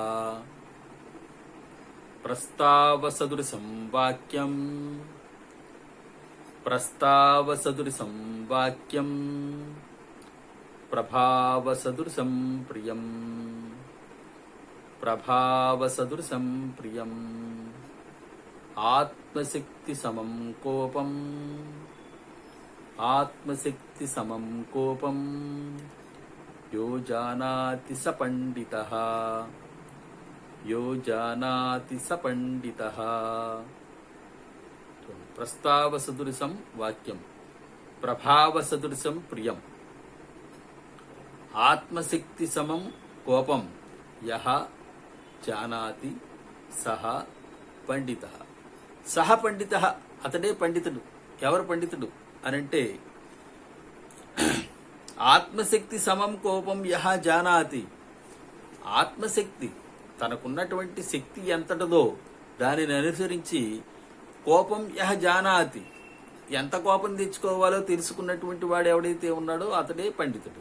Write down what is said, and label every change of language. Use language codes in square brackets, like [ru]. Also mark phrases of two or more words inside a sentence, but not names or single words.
[sa] ప్రస్తావసదృశం వాక్యం ప్రస్తావసదృశం వాక్యం ప్రభావసదృశం ప్రియం ప్రభావసదృశం ప్రియం ఆత్మశక్తి సమం కోపం ఆత్మశక్తి సమం కోపం యో జానాతి స పండితః. యో జానాతి స పండితః. ప్రస్తావ సదృశం వాక్యం, ప్రభావ సదృశం ప్రియం, ఆత్మశక్తి సమం కోపం యః జానాతి సహ పండితః. సహ పండితః, [te] అతడే పండితుడు. ఎవరు పండితుడు అనంటే [sa] ఆత్మశక్తి సమం కోపం యః జానాతి. [te] ఆత్మశక్తి, తనకున్నటువంటి శక్తి ఎంతటిదో దానిని అనుసరించి [sa] కోపం యః జానాతి, [te] ఎంత కోపం తెచ్చుకోవాలో తెలుసుకున్నటువంటి వాడు ఎవడైతే ఉన్నాడో అతడే పండితుడు.